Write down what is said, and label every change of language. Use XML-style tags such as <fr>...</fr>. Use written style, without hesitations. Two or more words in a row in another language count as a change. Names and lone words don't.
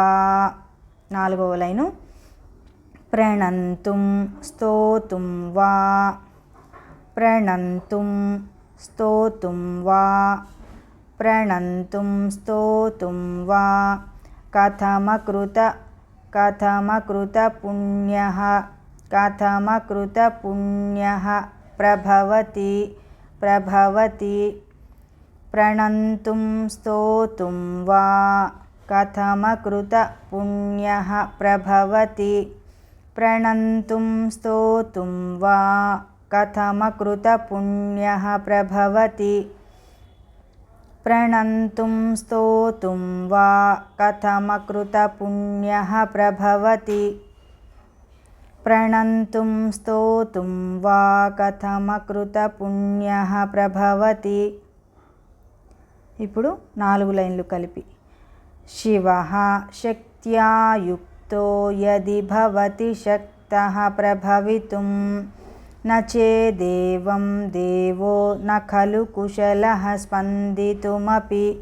<te>నాలుగవ లైను.</te> <sa>ప్రణంతుం స్తోతుం వా ప్రణంతుం స్తోతుం వా ప్రణంతుం స్తోతుం వా కథమకృత పుణ్యః कथमकृतपुण्यः प्रभवति प्रणन्तुं स्तोतुं वा कथमकृतपुण्यः प्रभवति प्रणन्तुं स्तोतुं वा कथमकृतपुण्यः प्रभवति प्रणन्तुं स्तोतुं वा कथमकृतपुण्यः प्रभवति प्रणन्तुं स्तोतुं वा कथमकृतपुण्यः प्रभवति।</sa> <te>ఇప్పుడు 4 లైన్లు కలిపి</te> <sa>శివః శక్త్యా యుక్తో యది భవతి శక్తః ప్రభవితుం న చేదేవం దేవో న ఖలు కుశలః స్పందితుమపి</sa>